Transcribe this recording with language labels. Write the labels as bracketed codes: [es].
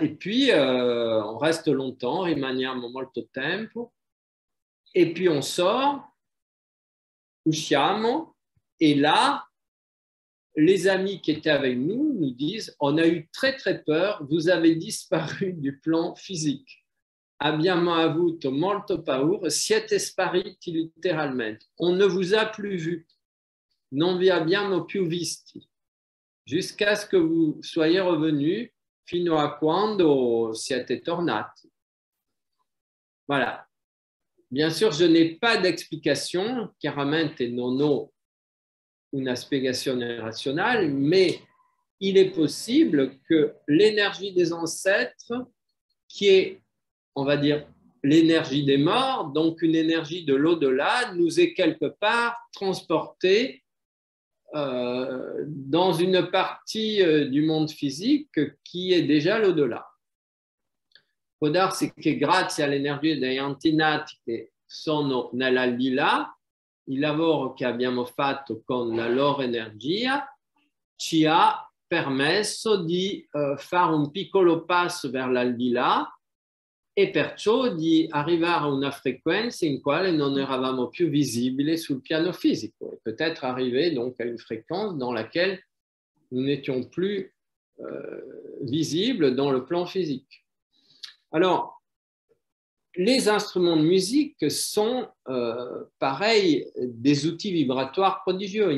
[fr] Et puis on reste longtemps, [it] rimaniamo molto tempo, [fr] et puis on sort, [it] usciamo, [fr] et là, les amis qui étaient avec nous nous disent, on a eu très très peur, vous avez disparu du plan physique. [it] Abbiamo avuto molto paura, siete spariti letteralmente. [fr] On ne vous a plus vu. [it] Non vi abbiamo più visti. [fr] Jusqu'à ce que vous soyez revenus, [it] fino a quando siete tornati. [fr] Voilà. Bien sûr, je n'ai pas d'explication, [it] chiaramente non ho una spiegazione razionale, [fr] mais il est possible que l'énergie des ancêtres, qui est, on va dire, l'énergie des morts, donc une énergie de l'au-delà, nous est quelque part transportée dans une partie du monde physique qui est déjà l'au-delà. [it] Può darsi che grazie all'energia degli antenati che sono nell'aldilà, il lavoro che abbiamo fatto con la loro energia ci ha permesso di fare un piccolo passo verso l'aldilà e perciò di arrivare a una frequenza in quale non eravamo più visibili sul piano fisico [fr] et peut-être arriver donc à une fréquence dans laquelle nous n'étions plus visibles dans le plan physique. Alors, les instruments de musique sont, pareil, des outils vibratoires prodigieux.